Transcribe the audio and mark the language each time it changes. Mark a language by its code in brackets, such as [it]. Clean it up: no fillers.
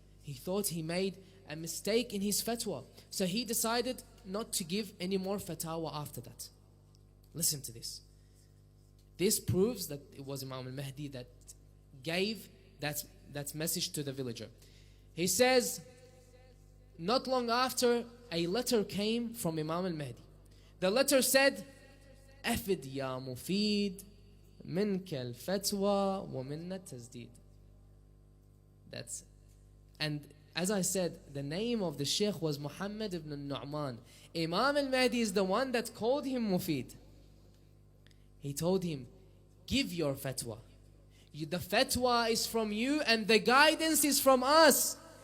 [en] He thought he made a mistake in his fatwa. So he decided not to give any more fatwa after that. Listen to this. This proves that it was Imam al-Mahdi that gave that message to the villager. He says, not long after, a letter came from Imam al-Mahdi. The letter said, [ar] أفد يا مفيد منك الفتوى ومنا التسديد. [en] That's it. And as I said, the name of the Sheikh was Muhammad ibn al-Nu'man. Imam al-Mahdi is the one that called him Mufid. He told him, give your fatwa. The fatwa is from you and the guidance is from us.